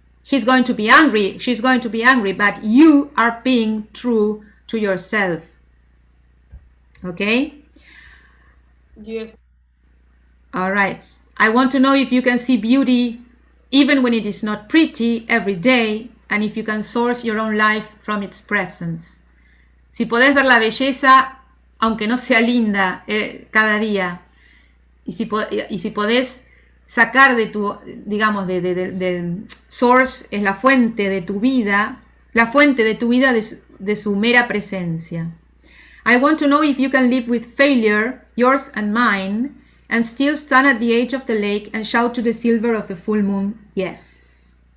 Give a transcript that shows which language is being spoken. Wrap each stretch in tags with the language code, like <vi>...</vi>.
<en>He's going to be angry, she's going to be angry, but you are being true to yourself. Okay? Yes. All right. I want to know if you can see beauty even when it is not pretty every day, and if you can source your own life from its presence.</en> <es>Si podés ver la belleza, aunque no sea linda, cada día, y si podés sacar de tu, digamos, de source es la fuente de tu vida de su mera presencia.</es> <en>I want to know if you can live with failure, yours and mine, and still stand at the edge of the lake and shout to the silver of the full moon, yes.</en>